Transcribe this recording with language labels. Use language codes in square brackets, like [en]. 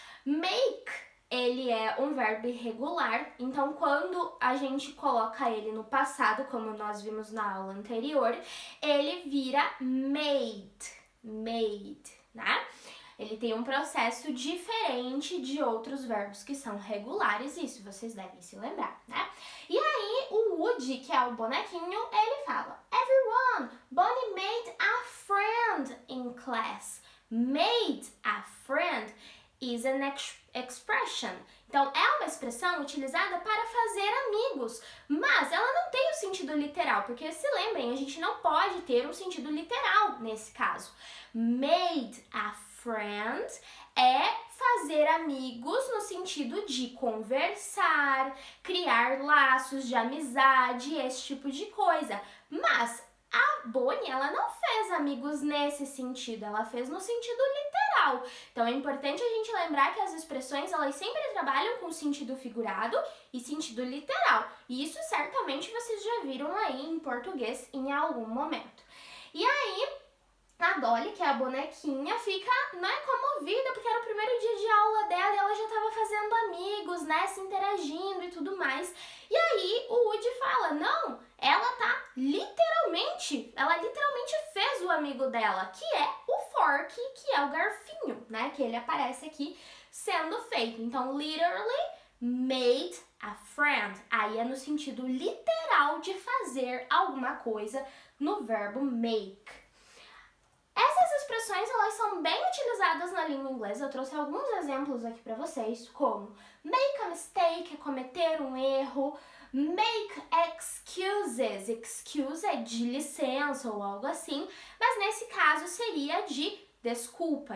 [pt] Make, ele é um verbo irregular, então quando a gente coloca ele no passado, como nós vimos na aula anterior, ele vira made, né? Ele tem um processo diferente de outros verbos que são regulares, isso vocês devem se lembrar, né? E aí, o Woody, que é o bonequinho, ele fala: [en] Everyone, Bonnie made a friend in class. Made a friend is an expression. [pt] Então, é uma expressão utilizada para fazer amigos, mas ela não tem o sentido literal, porque se lembrem, a gente não pode ter um sentido literal nesse caso. [en] Made a friend [pt] é fazer amigos no sentido de conversar, criar laços de amizade, esse tipo de coisa. Mas a Bonnie, ela não fez amigos nesse sentido, ela fez no sentido literal. Então é importante a gente lembrar que as expressões, elas sempre trabalham com sentido figurado e sentido literal. E isso certamente vocês já viram aí em português em algum momento. E aí, a Dolly, que é a bonequinha, fica, né, comovida, porque era o primeiro dia de aula dela e ela já estava fazendo amigos, né, se interagindo e tudo mais. E aí o Woody fala, não, ela literalmente fez o amigo dela, que é o Forky, que é o garfinho, né, que ele aparece aqui sendo feito. Então, [en] literally made a friend. [pt] Aí é no sentido literal de fazer alguma coisa no verbo make. Essas expressões, elas são bem utilizadas na língua inglesa. Eu trouxe alguns exemplos aqui para vocês, como [en] make a mistake, [pt] é cometer um erro, [en] make excuses, [pt] excuse é de licença ou algo assim, mas nesse caso seria de desculpa.